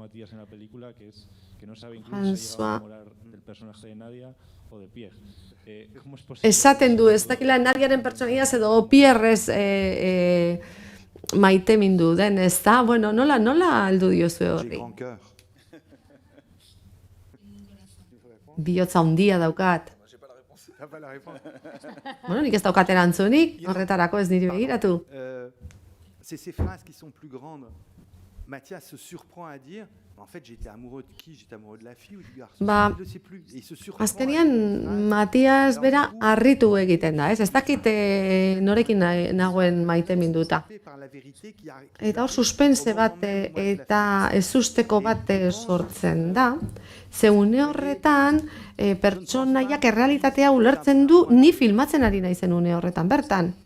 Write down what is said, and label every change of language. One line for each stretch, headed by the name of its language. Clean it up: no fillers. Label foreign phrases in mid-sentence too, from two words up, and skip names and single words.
Basque: François esaten du, ez dakila Nadiaren pertsonaiaz edo Pierrez maite mindu den, ez da? Bueno, nola aldu diozue horri? Bihotza handia daukat. Bueno, nik ez daukat erantzunik, horretarako ez niri begiratu.
French: C'est ces phrases qui sont plus grandes. Mathias se surprend à dire, en fait, j'étais amoureux de qui? J'étais amoureux de la fille ou du garçon? Je ne sais plus. Et il se surprend.
Basque: Azkenean, Matias bera harritu egiten da, ez? Ez dakit norekin nagoen maite minduta. Eta hor suspense bat eta ezusteko bat sortzen da. Ze une horretan, pertsonaiak errealitatea ulertzen du ni filmatzen ari naizen une horretan bertan.